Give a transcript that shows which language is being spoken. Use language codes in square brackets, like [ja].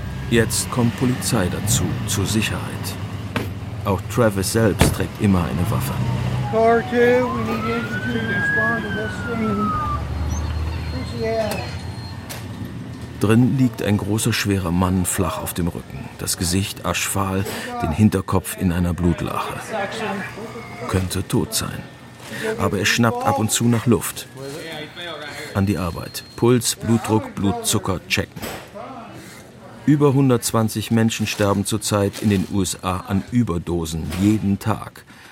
[de] Jetzt kommt Polizei dazu, zur Sicherheit. Auch Travis selbst trägt immer eine Waffe. [en] Car 2, we need engine 2 to respond to this scene. [de] Drin liegt ein großer, schwerer Mann flach auf dem Rücken. Das Gesicht aschfahl, den Hinterkopf in einer Blutlache. Könnte tot sein. Aber er schnappt ab und zu nach Luft. An die Arbeit. Puls, Blutdruck, Blutzucker checken. Über 120 Menschen sterben zurzeit in den USA an Überdosen, jeden Tag.